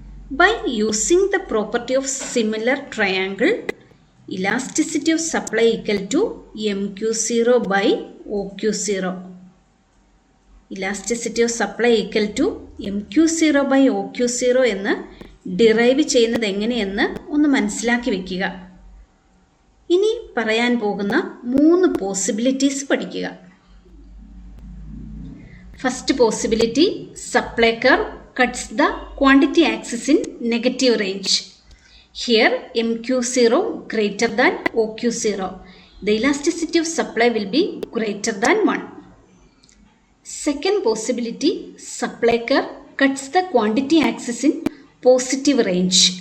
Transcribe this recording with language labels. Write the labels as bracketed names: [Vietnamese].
[English] By using the property of similar triangle, elasticity of supply equal to MQ0 by OQ0. Elasticity of supply equal to MQ0 by OQ0 [Malayalam] എന്ന് derive ചെയ്യുന്നത് എങ്ങനെയെന്ന് ഒന്ന് മനസ്സിലാക്കി വെക്കുക. ഇനി പറയാൻ പോകുന്ന 3 പോസിബിലിറ്റീസ് പഠിക്കുക. [English] First possibility, supply curve cuts the quantity axis in negative range. Here MQ0 greater than OQ0. The elasticity of supply will be greater than 1. Second possibility, supply curve cuts the quantity axis in positive range.